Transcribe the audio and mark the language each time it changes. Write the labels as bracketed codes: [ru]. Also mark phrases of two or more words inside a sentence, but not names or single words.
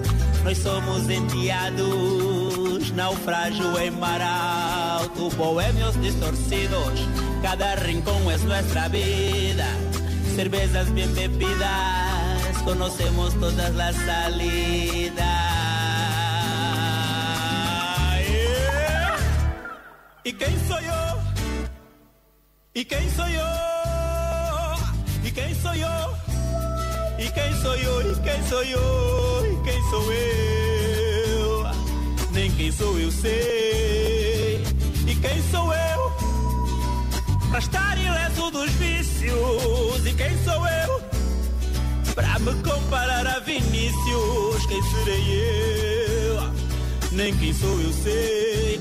[pt] nós somos enteados, naufrágio em mar alto, bohemios distorcidos, [es] cada rincón es nuestra vida, cervezas bien bebidas, conocemos todas las salidas. ¿Y quién soy yo? ¿Y quién soy yo? ¿Y quién soy yo? ¿Y quién [pt] sou eu, e quem sou eu, e quem sou eu? Nem quem sou eu sei. E quem sou eu? Pra estar ileso dos vícios. E quem sou eu? Pra me comparar a Vinícius. Quem serei eu? Nem quem sou eu sei.